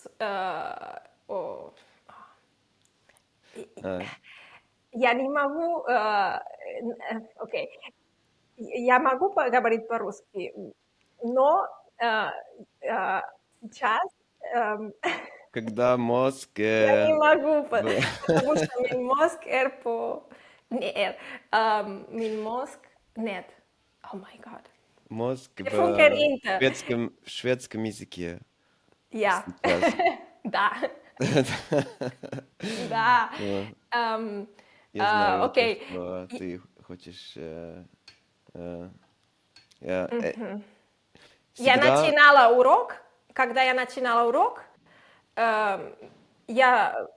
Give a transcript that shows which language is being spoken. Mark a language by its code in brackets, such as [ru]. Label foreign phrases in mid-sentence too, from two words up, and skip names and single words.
[ru] Я не могу, окей, я могу поговорить по-русски, но сейчас Когда мозг... Я не могу, потому что мой мозг min mozg, нет. [en] Oh my god. [ru] Мозг [sv] funkar inte. [ru] шведском языке. Ja. Да. Да. Я знаю, окей. что ты хочешь... Я начинала урок, когда я начинала урок, я...